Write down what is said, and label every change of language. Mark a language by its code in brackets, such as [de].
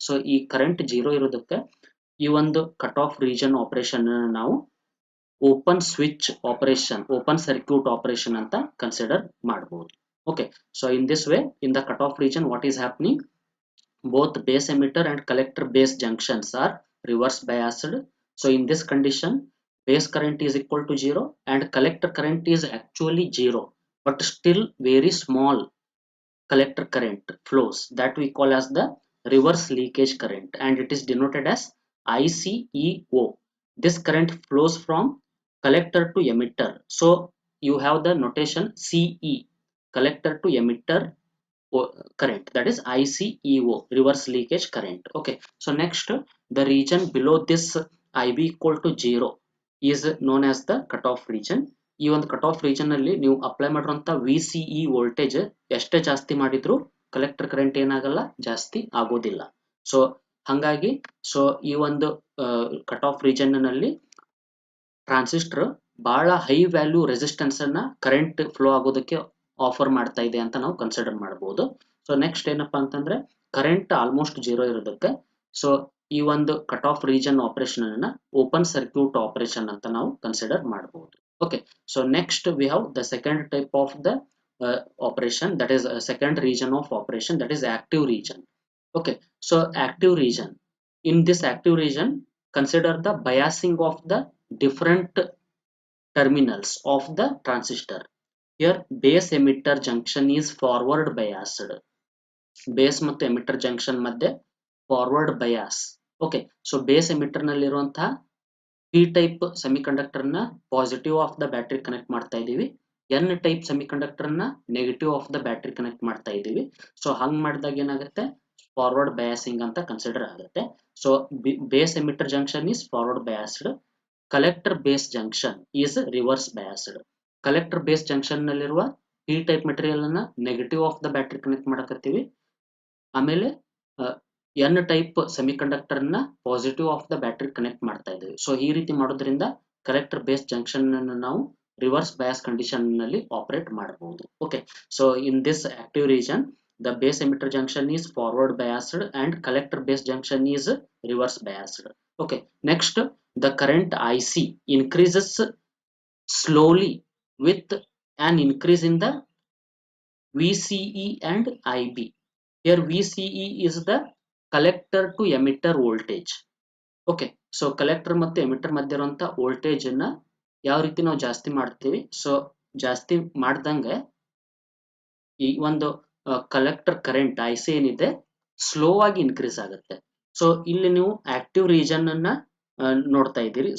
[kn] So ಈ current 0 ಇರೋದಕ್ಕೆ ಈ ಒಂದು ಕಟ್ ಆಫ್ ರೀಜನ್ ಆಪರೇಷನ್ ನಾವು open switch operation, open circuit operation ಅಂತ ಕನ್ಸಿಡರ್ ಮಾಡಬಹುದು. [en] Okay, so in this way in the cut off region what is happening, both base emitter and collector base junctions are reverse biased. So in this condition base current is equal to 0 and collector current is actually 0, but still very small collector current flows, that we call as the reverse leakage current, and it is denoted as ICEO. This current flows from collector to emitter, so you have the notation CE, collector to emitter current, that is ICEO, reverse leakage current. Okay, so next the region below this IB equal to 0 is known as the cutoff region. [kn] ಈ ಒಂದು cut off region ಅಲ್ಲಿ ನೀವು apply ಮಾಡಿರುವಂತ VCE voltage ಎಷ್ಟೇ ಜಾಸ್ತಿ ಮಾಡಿದ್ರು collector current ಏನಾಗಲ್ಲ, ಜಾಸ್ತಿ ಆಗೋದಿಲ್ಲ. ಸೊ ಹಂಗಾಗಿ ಸೊ ಈ ಒಂದು ಕಟ್ ಆಫ್ ರೀಜನ್ ನಲ್ಲಿ ಟ್ರಾನ್ಸಿಸ್ಟರ್ ಬಹಳ ಹೈ ವ್ಯಾಲ್ಯೂ ರೆಸಿಸ್ಟೆನ್ಸ್ ಅನ್ನ ಕರೆಂಟ್ ಫ್ಲೋ ಆಗೋದಕ್ಕೆ ಆಫರ್ ಮಾಡ್ತಾ ಇದೆ ಅಂತ ನಾವು ಕನ್ಸಿಡರ್ ಮಾಡಬಹುದು. ಸೊ ನೆಕ್ಸ್ಟ್ ಏನಪ್ಪಾ ಅಂತಂದ್ರೆ ಕರೆಂಟ್ ಆಲ್ಮೋಸ್ಟ್ 0 ಇರೋದಕ್ಕೆ ಸೊ ಈ ಒಂದು ಕಟ್ ಆಫ್ ರೀಜನ್ ಆಪರೇಷನ್ ಅನ್ನ ಓಪನ್ ಸರ್ಕ್ಯೂಟ್ ಆಪರೇಷನ್ ಅಂತ ನಾವು ಕನ್ಸಿಡರ್ ಮಾಡಬಹುದು. [en] Okay, so next we have the second type of the operation, that is a second region of operation, that is active region. Okay, so active region, in this active region consider the biasing of the different terminals of the transistor. Here base emitter junction is forward biased, base [kn] ಮತ್ತು [en] emitter junction ಮಧ್ಯೆ forward bias. Okay, so base emitter ನಲ್ಲಿರುವಂತಹ [kn] P type semiconductor ನ positive of the battery connect ಮಾಡ್ತಾ ಇದೀವಿ, N type semiconductor ನ negative of the battery connect ಮಾಡ್ತಾ ಇದೀವಿ. So ಹಂಗ್ ಮಾಡಿದಾಗ ಏನಾಗುತ್ತೆ, ಫಾರ್ವರ್ಡ್ ಬಯಾಸಿಂಗ್ ಅಂತ ಕನ್ಸಿಡರ್ ಆಗುತ್ತೆ. [en] So base emitter junction is forward biased, collector base junction is reverse biased. [kn] Collector base junction ನಲ್ಲಿರುವ ಪಿ ಟೈಪ್ ಮೆಟೀರಿಯಲ್ ಅನ್ನ negative of the battery connect ಮಾಡಕತ್ತೀವಿ, ಆಮೇಲೆ N type semiconductor ನ positive of the battery connect ಮಾಡ್ತಾ ಇದ್ದೀವಿ. So ಈ ರೀತಿ ಮಾಡೋದ್ರಿಂದ collector base junction ಅನ್ನು ನಾವು ರಿವರ್ಸ್ ಬಯಾಸ್ ಕಂಡೀಷನ್ ನಲ್ಲಿ ಆಪರೇಟ್ ಮಾಡಬಹುದು. [en] Okay, so in this active region the base emitter junction is forward biased and collector base junction is reverse biased. Okay, next, the current IC increases slowly with an increase in the VCE and IB. Here VCE is the collector to emitter voltage. [kn] Okay, so collector ಮತ್ತು emitter ಮಧ್ಯೆ ಇರುವಂತ voltage ಅನ್ನ ಯಾವ ರೀತಿ ನಾವು ಜಾಸ್ತಿ ಮಾಡ್ತೀವಿ, so ಜಾಸ್ತಿ ಮಾಡ್ದಂಗೆ ಈ ಒಂದು ಕಲೆಕ್ಟರ್ ಕರೆಂಟ್ ಐ ಸಿ ಏನಿದೆ ಸ್ಲೋ ಆಗಿ ಇನ್ಕ್ರೀಸ್ ಆಗುತ್ತೆ. ಸೊ ಇಲ್ಲಿ ನೀವು ಆಕ್ಟಿವ್ ರೀಜನ್ ಅನ್ನ ನೋಡ್ತಾ ಇದ್ದೀರಿ.